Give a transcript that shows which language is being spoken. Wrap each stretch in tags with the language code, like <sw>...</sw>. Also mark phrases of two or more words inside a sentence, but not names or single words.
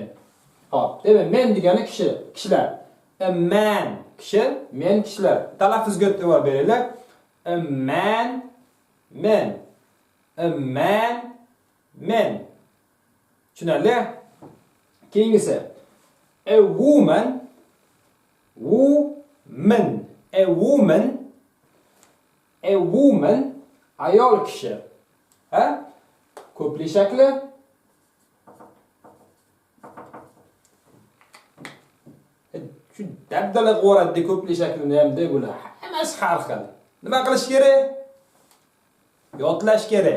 <uz>Hop, demak, men degani kishilar.</uz> <en>A man</en> <uz>kishi, men kishilar. Talaffuzga e'tibor beringlar.</uz> <en>A man, men. Tushunarli?</en> <uz>Keyingisi</uz> <en>a woman. A woman</en> <uz>ayol kishi. Ko'plik shakli shu dabdala qo'radi ko'plik shaklini ham deb ular hammasi har xil. Nima qilish kerak? Yodlash kerak.</uz>